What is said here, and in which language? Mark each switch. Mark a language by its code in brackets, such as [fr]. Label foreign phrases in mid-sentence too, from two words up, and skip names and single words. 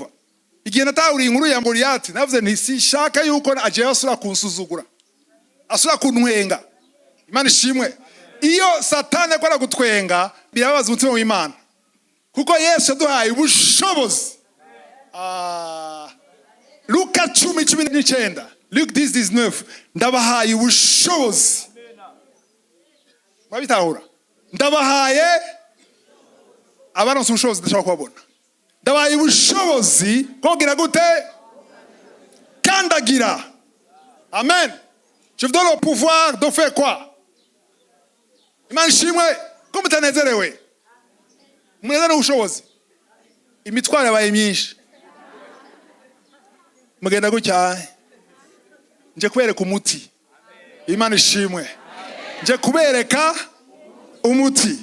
[rn] Igihe natahuri inkuru ya Goliath, navuze nti sishaka yuko aje asura kunsuzugura. Asura kuntwenga. Imana ishimwe. Iyo Satana akora gutwenga, birabaza umutima w'Imana. Kuko Yesu yaduhaye ubushobozi. Luka 10:19. Luke 10:19. Ndabahaye ubushobozi. Mwabitahura? Ndabahaye abaronse ubushobozi ndashaka kubabona. Ndabahaye ubushobozi kogira gute? Kandagira. Amen. [fr] Je vous donne le pouvoir de faire quoi? [rn] Imana ishimwe ko mutanezerewe. Mwezana ubushobozi. Imitwaro yabaye myinshi. Mugenda gutya. Nje kubereka umuti. Imana ishimwe. Nje kubereka umuti.